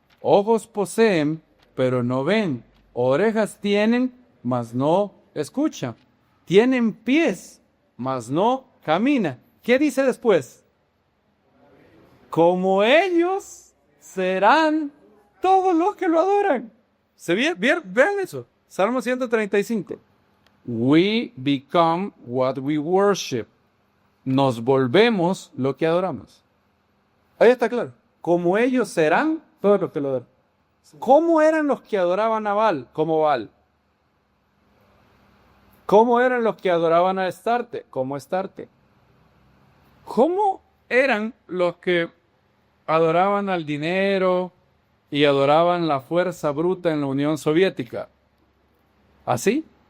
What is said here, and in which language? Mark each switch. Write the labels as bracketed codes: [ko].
[es] Ojos poseen, pero no ven. Orejas tienen, mas no escuchan. Tienen pies, mas no caminan. ¿Qué dice después? Como ellos serán todos los que lo adoran. Vean eso. Salmo 135. [en] We become what we worship. [es] Nos volvemos lo que adoramos. Ahí está claro. Como ellos serán todos los que lo adoran. ¿Cómo eran los que adoraban a Baal? Como Baal. ¿Cómo eran los que adoraban a Astarte? Como Astarte. ¿Cómo eran los que adoraban al dinero y adoraban la fuerza bruta en la Unión Soviética? ¿Así?